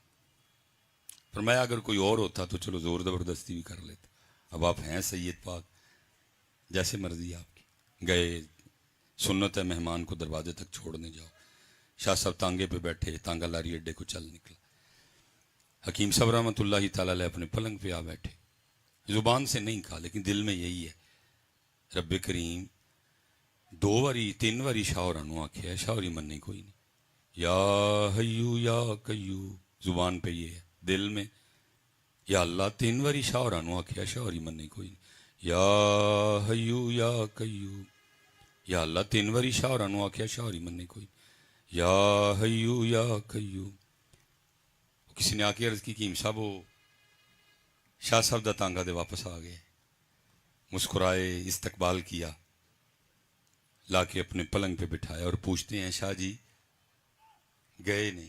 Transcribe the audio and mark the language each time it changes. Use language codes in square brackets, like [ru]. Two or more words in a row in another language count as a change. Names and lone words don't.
[ur] فرمایا اگر کوئی اور ہوتا تو چلو زور زبردستی بھی کر لیتا، اب آپ ہیں سید پاک، جیسے مرضی آپ کی، گئے سنت ہے مہمان کو دروازے تک چھوڑنے جاؤ۔ شاہ صاحب تانگے پہ بیٹھے، تانگا لاری اڈے کو چل نکلا، حکیم صاحب رحمۃ اللہ تعالیٰ علیہ اپنے پلنگ پہ آ بیٹھے، زبان سے نہیں کہا لیکن دل میں یہی ہے رب کریم [pa] دو واری تین واری شاہ ہوراں نوں آکھیا، شاہ ہوری منی کوئی نہیں. [ar] یا حیو یا قیوم [ur] زبان پہ یہ ہے، دل میں [ar] یا اللہ. [pa] تین واری شاہ ہوراں نوں آکھیا، شاہ ہوری منی کوئی نہیں. [ar] یا حیو یا قیوم یا اللہ. [pa] تین واری شاہ ہوراں نوں آکھیا، شاہ ہوری منی کوئی نہیں. [ar] یا حیو یا قیوم. [ur] کسی نے آ کے عرض کی کہ صاحب وہ شاہ صاحب دا تانگا دے واپس آ گئے. مسکرائے، استقبال کیا، لا کے اپنے پلنگ پہ بٹھایا اور پوچھتے ہیں شاہ جی گئے نہیں؟